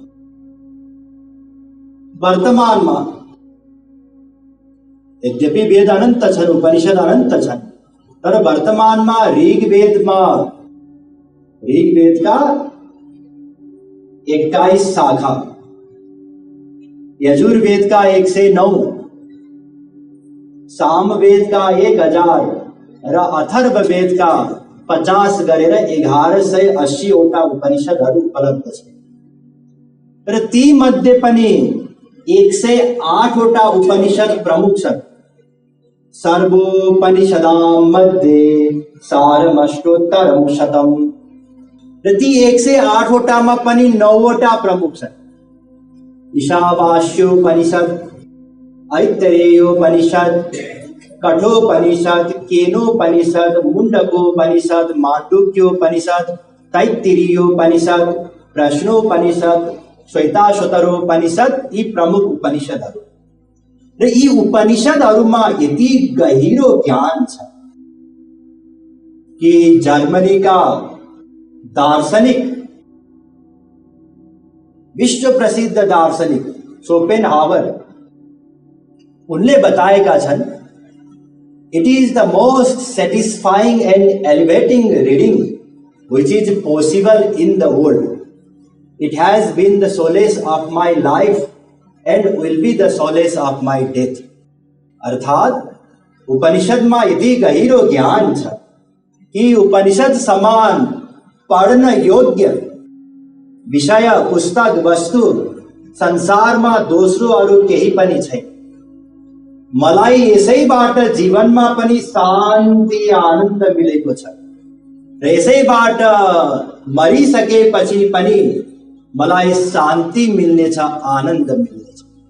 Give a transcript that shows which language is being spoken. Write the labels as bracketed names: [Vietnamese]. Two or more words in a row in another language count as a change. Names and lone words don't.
[Nepali] वर्तमानमा यद्यपि वेद अनन्त छन्, उपनिषद अनन्त छन्, तर वर्तमानमा ऋग्वेदका 21 शाखा, यजुर्वेद का 109, सामवेद का 1000 र अथर्ववेद का 50 गरेर 1180 वटा उपनिषदहरू उपलब्ध छन्। र ती मध्ये पनि 108 वटा उपनिषद प्रमुख छन्। [Sanskrit] सर्वोपनिषदां मध्ये सारमष्टोत्तरं शतम्, [Nepali] र ती 108 वटामा पनि 9 वटा प्रमुख छन्। ईशावास्योपनिषद, ऐतरेयोपनिषद, कठोपनिषद, केनोपनिषद, मुंडकोपनिषद, मांडुक्योपनिषद, तैत्तिरीयोपनिषद, प्रश्नोपनिषद, श्वेताश्वतरोपनिषद, यी प्रमुख उपनिषदहरू। र यी उपनिषदहरूमा यति गहिरो ज्ञान छ कि जर्मनीका दार्शनिक, विश्व प्रसिद्ध दार्शनिक शोपेनहावर, उनले बताएका छन्, [English] it is the most satisfying and elevating reading which is possible in the world. It has been the solace of my life and will be the solace of my death. [Nepali] अर्थात उपनिषदमा यति गहिरो ज्ञान छ कि उपनिषद समान पढ्न योग्य विषय, पुस्तक, वस्तु संसारमा दोस्रो अरू केही पनि छैन। मलाई यसैबाट जीवनमा पनि शान्ति आनन्द मिलेको छ र यसैबाट मरिसकेपछि पनि मलाई शान्ति मिल्नेछ, आनन्द मिल्नेछ।